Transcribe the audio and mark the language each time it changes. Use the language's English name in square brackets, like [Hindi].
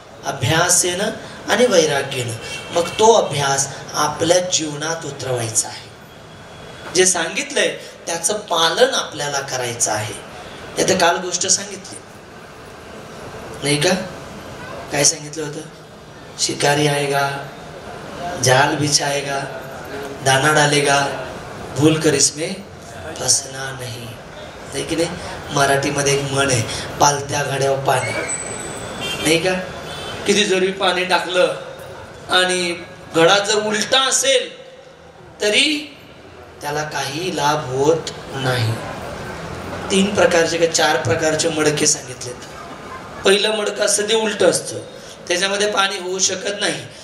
[Marathi] अभ्यासेनं आणि वैराग्यानं मग तो अभ्यास आपल्या जीवनात उतरवायचा आहे. जे सांगितलंय त्याचं पालन आपल्याला करायचं आहे. आता काल गोष्ट सांगितली नाही का? काय सांगितलं होतं? [Hindi] शिकारी आएगा, जाल बिछाएगा, दाना डालेगा, भूल कर इसमें फसना नहीं. [Marathi] नाही की नाही? मराठीमध्ये एक म्हण आहे, पालत्या घड्यावर पाणी. नाही का? किती जरी पाणी टाकलं आणि घडा जर उलटा असेल तरी त्याला काही लाभ होत नाही. 3 प्रकारचे का 4 प्रकारचे मडके सांगितलेत. पहिलं मडकं असतं ते उलट असतं, त्याच्यामध्ये पाणी होऊ शकत नाही.